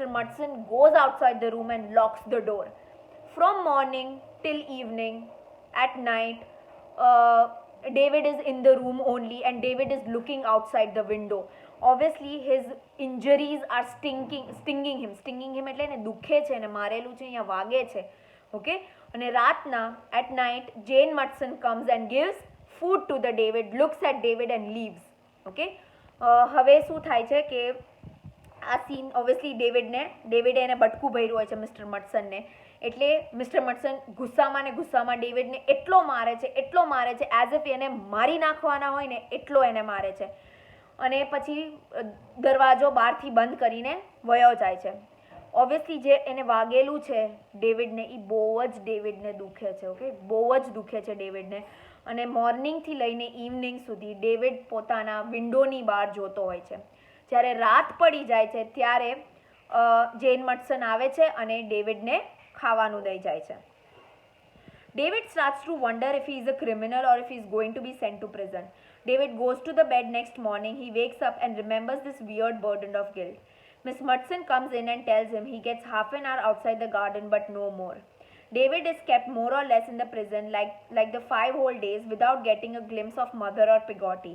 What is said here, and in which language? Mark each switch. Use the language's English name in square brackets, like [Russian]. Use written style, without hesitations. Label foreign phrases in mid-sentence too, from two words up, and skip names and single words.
[English] Mudson goes outside the room and locks the door. From morning till evening, at night, David is in the room only, and David is looking outside the window. Obviously his injuries are stinging him [Gujarati] એટલે એને દુખે છે, એને મારેલું છે, અહીંયા વાગે છે, [English] ઓકે. [Gujarati] અને રાતના [English] at night Jane Mudson comes and gives food to the David, looks at David and leaves, okay. [Gujarati] હવે શું થાય છે કે આ [English] scene obviously [Gujarati] ડેવિડે એને બટકું ભર્યું હોય છે મિસ્ટર મડસનને. એટલે મિસ્ટર મડસન ગુસ્સામાં ડેવિડને એટલો મારે છે [English] as if [Gujarati] એને મારી નાખવાના હોય ને એટલો એને મારે છે. અને પછી દરવાજો બહારથી બંધ કરીને વયો જાય છે. ઓબ્વિયસલી જે એને વાગેલું છે ડેવિડને, એ બહુ જ ડેવિડને દુખે છે, ઓકે, બહુ જ દુખે છે ડેવિડને. અને મોર્નિંગથી લઈને ઇવનિંગ સુધી ડેવિડ પોતાના વિન્ડોની બહાર જોતો હોય છે. જ્યારે રાત પડી જાય છે ત્યારે જેન મડસન આવે છે અને ડેવિડને ખાવાનું દઈ જાય છે. [English] David starts to wonder if he is a criminal or if he is going to be sent to prison. David goes to the bed next morning. He wakes up and remembers this weird burden of guilt. Miss Mudson comes in and tells him he gets half an hour outside the garden but no more. David is kept more or less in the prison like the 5 whole days without getting a glimpse of mother or Peggy.